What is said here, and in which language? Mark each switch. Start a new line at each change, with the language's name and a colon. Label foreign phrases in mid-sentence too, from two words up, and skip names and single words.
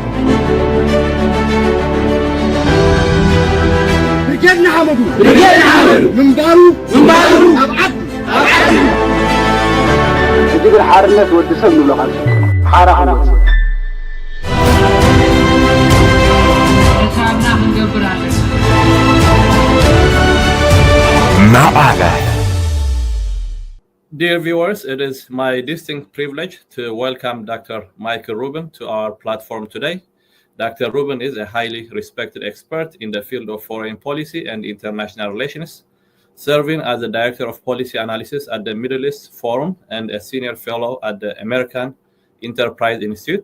Tigrinya: ብርጌድና ሓመዱ ምንባሩ ኣብዓድ ዝግብር ሓርነት ወዲ ሰብ ንብሎ ኻልሲ ሓራ ሓመድ ተሳብና ክንገብራለን ማዕበል
English: Dear viewers, it is my distinct privilege to welcome Dr. Michael Rubin to our platform today. Dr. Rubin is a highly respected expert in the field of foreign policy and international relations, serving as the Director of Policy Analysis at the Middle East Forum and a Senior Fellow at the American Enterprise Institute.